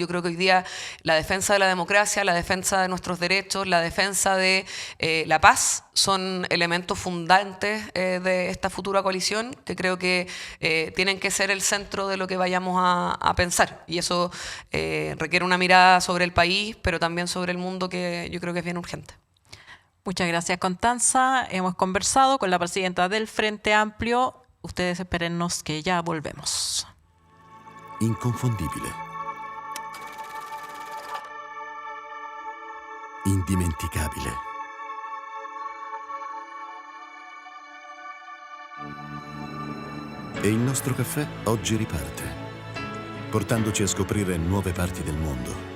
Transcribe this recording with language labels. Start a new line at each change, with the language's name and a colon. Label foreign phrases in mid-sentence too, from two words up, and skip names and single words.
Spanish: Yo creo que hoy día la defensa de la democracia, la defensa de nuestros derechos, la defensa de la paz son elementos fundantes de esta futura coalición, que creo que tienen que ser el centro de lo que vayamos a pensar. Y eso requiere una mirada sobre el país, pero también sobre el mundo, que yo creo que es bien urgente. Muchas gracias, Constanza. Hemos conversado con la presidenta del Frente Amplio. Ustedes espérennos que ya volvemos.
Italian: Inconfondibile. Indimenticabile. E il nostro caffè oggi riparte, portandoci a scoprire nuove parti del mondo.